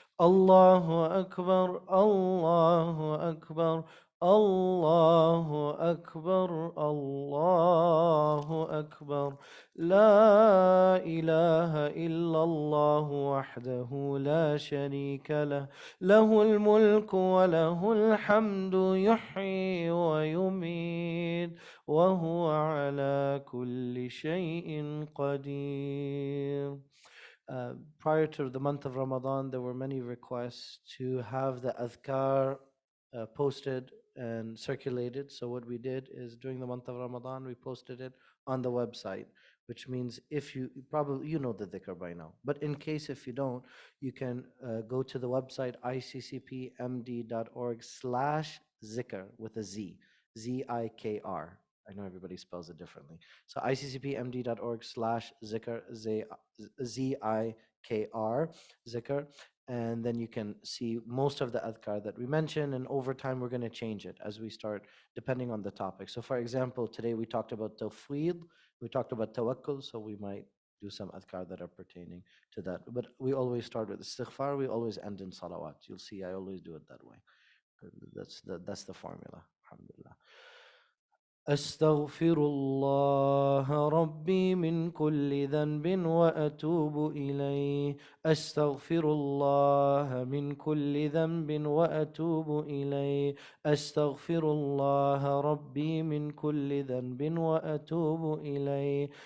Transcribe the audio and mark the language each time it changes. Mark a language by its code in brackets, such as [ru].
[ar] الله أكبر الله أكبر الله أكبر الله أكبر لا إله إلا الله وحده لا شريك له له الملك وله الحمد يحيي ويميت وهو على كل شيء قدير. [en] Prior to the month of Ramadan, there were many requests to have the adhkar posted and circulated. So what we did is during the month of Ramadan, we posted it on the website, which means if you probably you know the dhikr by now, but in case if you don't, you can go to the website iccpmd.org/zikr with a Z, Z-I-K-R. I know everybody spells it differently. So iccpmd.org/zikr, Z-I-K-R, zikr, and then you can see most of the adhkar that we mentioned, and over time we're going to change it as we start depending on the topic. So for example, today we talked about tawfeed, we talked about tawakkul, so we might do some adhkar that are pertaining to that. But we always start with istighfar, we always end in salawat. You'll see I always do it that way. That's the formula. Alhamdulillah. [ar] أستغفر الله ربي من كل ذنب وأتوب إليه. أستغفر الله من كل ذنب وأتوب إليه. أستغفر الله ربي من كل ذنب وأتوب إليه.